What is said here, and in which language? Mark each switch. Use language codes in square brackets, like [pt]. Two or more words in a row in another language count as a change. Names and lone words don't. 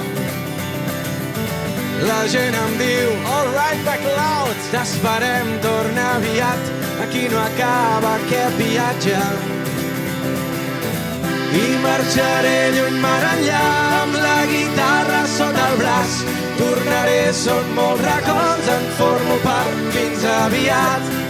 [ca] La gent em diu, [en] all right, back loud, [ca] t'esperem, torna aviat, aquí no acaba aquest viatge. I marxaré lluny mar enllà, amb la guitarra sota el braç. Tornaré, són molts records, en formo part, fins aviat.